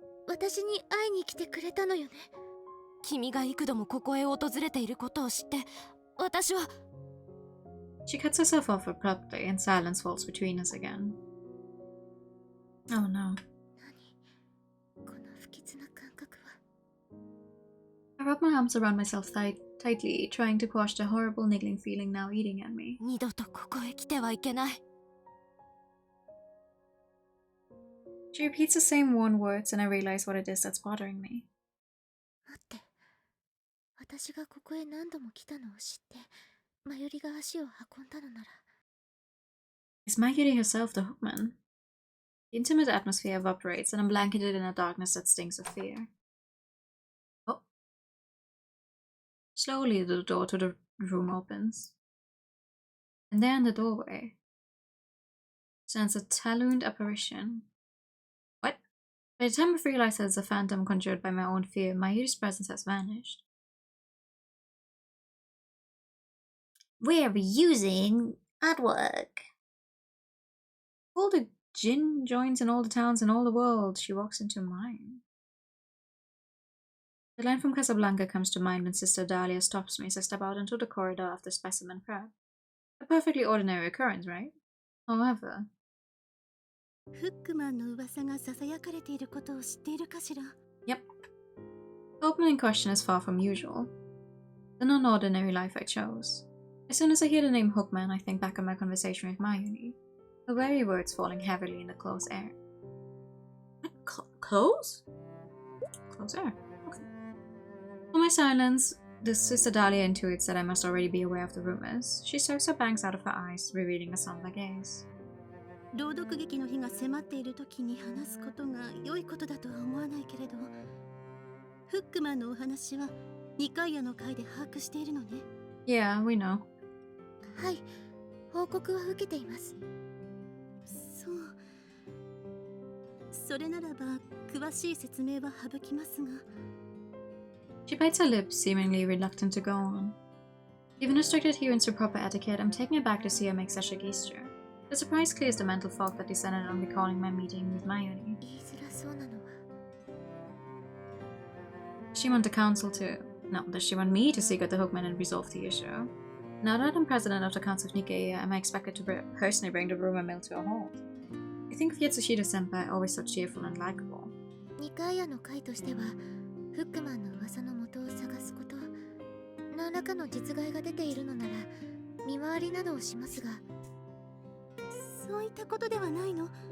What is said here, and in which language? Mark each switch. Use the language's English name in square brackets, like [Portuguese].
[Japanese] 私に会いに来てくれたのよね。君が幾度もここへ訪れていることを知って、私は。 [English] She cuts herself off abruptly and silence falls between us again. Oh no. [Japanese] この不吉な感覚は。 [English] I wrap my arms around myself tightly, trying to quash the horrible niggling feeling now eating at me. [Japanese] 二度とここへ来てはいけない。 [English] She repeats the same worn words and I realize what it is that's bothering me. [Japanese] 待って。私がここへ何度も来たのを知って、マユリが足を運んだのなら。 [English] Is Mayuri herself the hookman? The intimate atmosphere evaporates and I'm blanketed in a darkness that stinks of fear. Oh. Slowly the door to the room opens. And there in the doorway stands a taloned apparition. What? By the time I've realized that it's a phantom conjured by my own fear, Mayuri's presence has vanished. We're reusing artwork. All the gin joints in all the towns in all the world, she walks into mine. The line from Casablanca comes to mind when Sister Dahlia stops me as I step out into the corridor after specimen prep. A perfectly ordinary occurrence, right? However... [Japanese] フックマンの噂が囁かれていることを知っているかしら? [English] Yep. The opening question is far from usual. The non-ordinary life I chose. As soon as I hear the name Hookman, I think back on my conversation with Mayuri. The very words falling heavily in the close air. What? Close? Close air. Okay. For my silence, the Sister Dahlia intuits that I must already be aware of the rumors. She serves her bangs out of her eyes, revealing a somber gaze. [Japanese] 朗読劇の日が迫っている時に話すことが良いことだとは思わないけれど、フックマンのお話は2回夜の会で把握しているのね。 [English] Yeah, we know. [Japanese] はい、報告は受けています。そう。それならば詳しい説明は省きますが。 [English] She bites her lips, seemingly reluctant to go on. Given strict adherence to proper etiquette, I'm taken aback to see her make such a gesture. The surprise clears the mental fog that descended on recalling my meeting with Mayuri. [Japanese] 言いづらそうなのは。 [English] Does she want the council to... No, does she want me to seek out the Hookman and resolve the issue? Now that I'm president of the Council of Nikkei, am I expected to personally bring the rumor mill to a halt? I think of Yatsushita-senpai, always so cheerful and likable. [Japanese] 2回夜の会としては、フックマンの噂の元を探すこと、何らかの実害が出ているのなら、見回りなどをしますが。そういったことではないの?